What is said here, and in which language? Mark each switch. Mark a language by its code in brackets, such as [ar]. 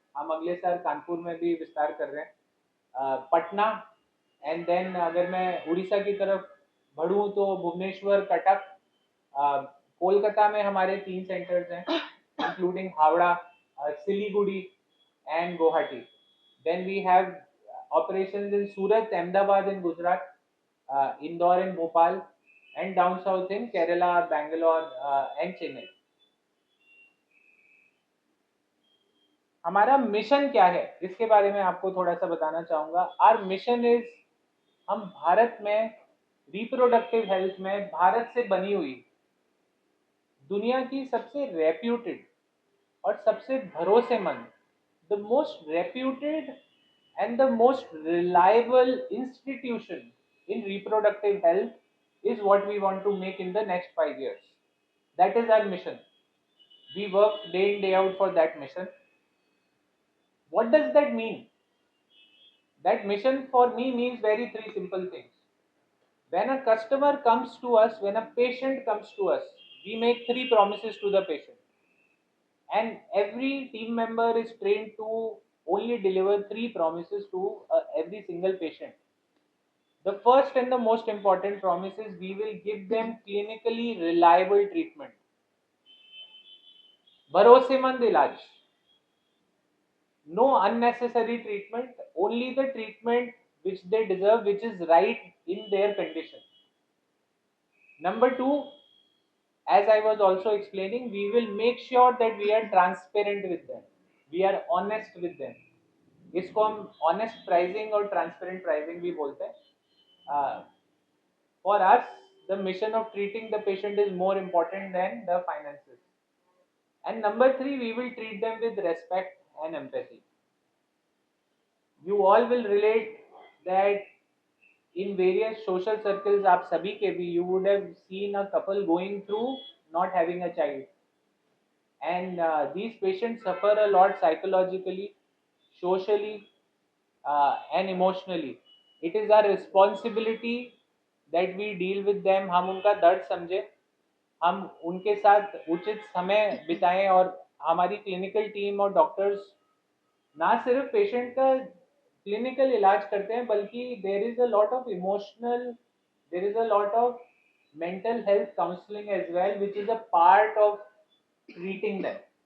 [hi] हम अगले साल कानपुर में भी विस्तार कर रहे हैं, पटना, [en] and then [hi] अगर मैं उड़ीसा की तरफ बढ़ूँ तो भुवनेश्वर, कटक, कोलकाता में हमारे 3 सेंटर्स हैं, including Howrah, Siliguri and Guwahati. [en] Then we have operations in Surat, Ahmedabad in Gujarat, Indore and Bhopal, and down south in Kerala, Bangalore and Chennai. [hi] हमारा मिशन क्या है इसके बारे में आपको थोड़ा सा बताना चाहूंगा. [en] our mission is, [hi] हम भारत में रिप्रोडक्टिव हेल्थ में भारत से बनी हुई दुनिया की सबसे रेप्यूटेड और सबसे भरोसेमंद, [en] The most reputed and the most reliable institution in reproductive health is what we want to make in the next 5 years. That is our mission. We work day in day out for that mission. What does that mean? That mission for me means very three simple things. When a customer comes to us, when a patient comes to us, we make three promises to the patient, and every team member is trained to only deliver three promises to every single patient. The first and the most important promise is we will give them clinically reliable treatment. [hi] भरोसेमंद इलाज. [en] No unnecessary treatment, only the treatment which they deserve, which is right in their condition. Number two, as I was also explaining, we will make sure that we are transparent with them. We are honest with them. [hi] इसको हम honest pricing और transparent pricing भी बोलते हैं. [en] For us, the mission of treating the patient is more important than the finances. And number three, we will treat them with respect and empathy. You all will relate that in various social circles, [hi] आप सभी के भी, [en] you would have seen a couple going through not having a child. And these patients suffer a lot psychologically, socially, and emotionally. It is our responsibility that we deal with them. [hi] हम उनका दर्द समझे, हम उनके साथ उचित समय बिताएं, और हमारी क्लिनिकल टीम और डॉक्टर्स ना सिर्फ पेशेंट का क्लिनिकल इलाज करते हैं, बल्कि [en] There is a lot of emotional, there is a lot of mental health counselling as well, which is a part of treating them.